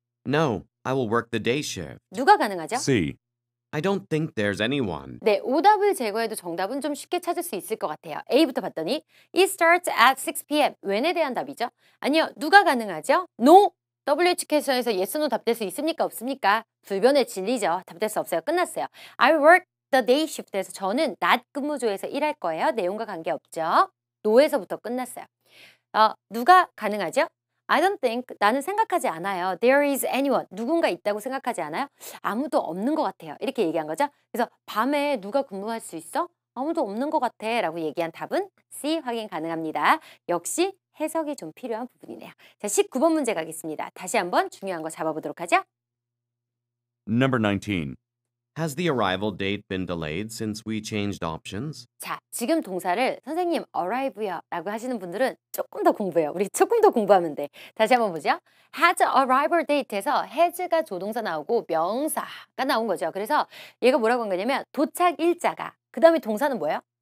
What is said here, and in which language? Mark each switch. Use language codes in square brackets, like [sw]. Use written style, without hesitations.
[en] No, I will work the day shift. [ko] 누가 가능하죠? [en] C. I don't think there's anyone. [ko] 네, 오답을 제거해도 정답은 좀 쉽게 찾을 수 있을 것 같아요. A부터 봤더니 [en] It starts at 6 p.m. [ko] when에 대한 답이죠? 아니요, 누가 가능하죠? No. WHQ에서 yes, no 답될 수 있습니까? 없습니까? 불변의 진리죠. 답될 수 없어요. 끝났어요. [en] I work the day shift [ko] 에서 저는 낮 근무조에서 일할 거예요. 내용과 관계없죠. no에서부터 끝났어요. 누가 가능하죠? [en] I don't think, [ko] 나는 생각하지 않아요. [en] There is anyone, [ko] 누군가 있다고 생각하지 않아요? 아무도 없는 것 같아요. 이렇게 얘기한 거죠. 그래서 밤에 누가 근무할 수 있어? 아무도 없는 것 같아 라고 얘기한 답은 C 확인 가능합니다. 역시 해석이 좀 필요한 부분이네요. 자, 19번 문제 가겠습니다. 다시 한번 중요한 거 잡아보도록 하죠. [en] Number 19. Has the arrival date been delayed since we changed options? [ko] 자, 지금 동사를 선생님 arrive요 라고 하시는 분들은 조금 더 공부해요. 우리 조금 더 공부하면 돼. 다시 한번 보죠. has arrival date에서 has가 조동사 나오고 명사가 나온 거죠. 그래서 얘가 뭐라고 한 거냐면 도착 일자가, 그 다음에 동사는 뭐예요?